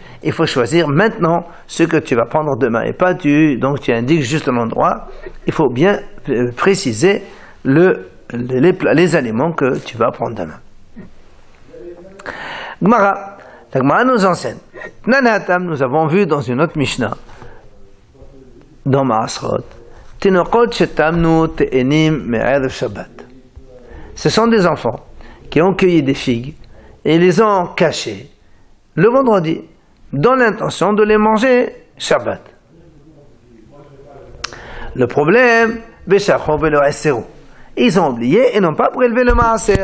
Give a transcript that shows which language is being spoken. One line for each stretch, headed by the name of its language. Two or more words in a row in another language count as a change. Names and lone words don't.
French: Il faut choisir maintenant ce que tu vas prendre demain, et pas donc tu indiques juste l'endroit. Il faut bien préciser les aliments que tu vas prendre demain. Gemara. La Gemara nous enseigne. Nous avons vu dans une autre Mishnah, dans Maasrot,
Hebrew: תינוקות שטמנו תאנים מערב שבת.
French: Ce sont des enfants qui ont cueilli des figues et les ont cachées le vendredi dans l'intention de les manger Shabbat. Le problème, ils ont oublié et n'ont pas prélevé le maaser.